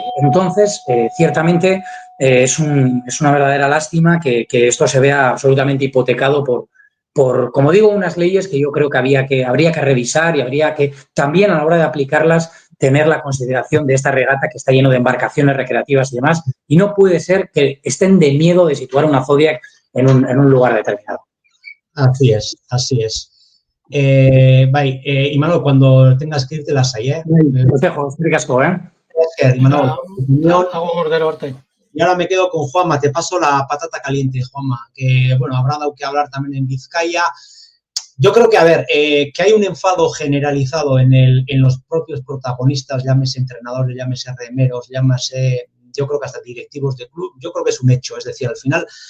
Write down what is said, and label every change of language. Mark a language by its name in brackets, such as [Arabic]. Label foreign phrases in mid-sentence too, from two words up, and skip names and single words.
[Spanish] Entonces, ciertamente, es una verdadera lástima que esto se vea absolutamente hipotecado por, como digo, unas leyes que yo creo que habría que revisar y habría que también a la hora de aplicarlas tener la consideración de esta regata que está lleno de embarcaciones recreativas y demás, y no puede ser que estén de miedo de situar una Zodiac en un lugar determinado. Así es, así es. [Basque] Bai, Imanol, [Spanish] cuando tengas que irte las hay, Os dejo, [Basque] eskerrik asko, [Spanish] Gracias, Imanol. Y ahora me quedo con Juanma, te paso la patata caliente, Juanma, que, bueno, habrá dado que hablar también en Vizcaya. Yo creo que, a ver, que hay un enfado generalizado en los propios protagonistas, llámese entrenadores, llámese remeros, llámese, yo creo que hasta directivos de club, yo creo que es un hecho, es decir, al final,